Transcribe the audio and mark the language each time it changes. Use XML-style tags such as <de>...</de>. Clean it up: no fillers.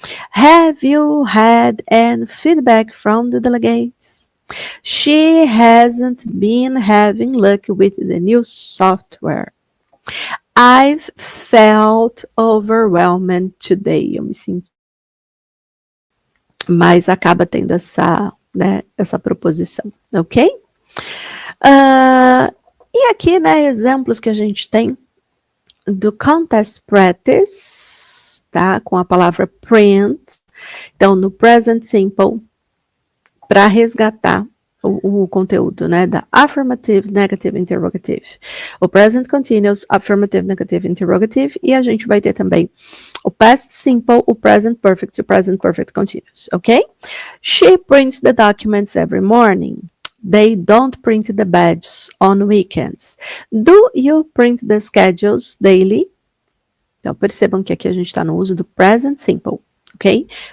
<en>Have you had any feedback from the delegates? She hasn't been having luck with the new software. I've felt overwhelmed today.</en> <pt>Eu me sinto. Mas acaba tendo essa, né, essa proposição, ok? E aqui, né, exemplos que a gente tem do contest practice, tá? Com a palavra print. Então, no present simple, para resgatar o conteúdo, né, da affirmative, negative, interrogative. O present continuous, affirmative, negative, interrogative, e a gente vai ter também o past simple, o present perfect e o present perfect continuous, ok?</pt> <en>She prints the documents every morning. They don't print the badges on weekends. Do you print the schedules daily?</en> <pt>Então, percebam que aqui a gente está no uso do present simple, ok?</pt>